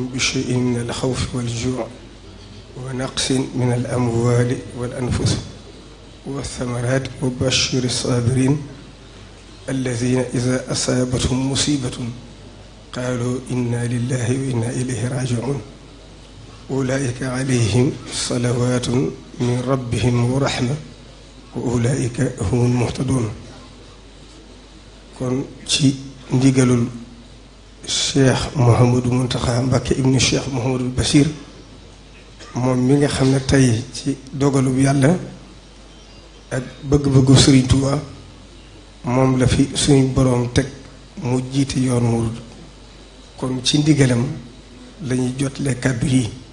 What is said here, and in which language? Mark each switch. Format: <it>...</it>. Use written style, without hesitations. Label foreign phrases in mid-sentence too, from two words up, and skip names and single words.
<ar>بشيء من الخوف والجوع ونقص من الأموال والأنفس والثمرات وبشر الصابرين الذين إذا أصابتهم مصيبة قالوا إنا لله وإنا إليه راجعون أولئك عليهم صلوات من ربهم ورحمة وأولئك هم المهتدون</ar> <wo>kon ci ndigalul Cheikh Mouhamadou Mountakha Mbacké ibnu Cheikh Mouhamadou Bachir moom mi nga xam ne tey ci dogalub yàlla ak bëgg-bëggu Sëriñ Tuubaa moom la fi suñu boroom teg mu jiite yoon murid kon ci ndigalam lañuy jotle kàddu yi</wo>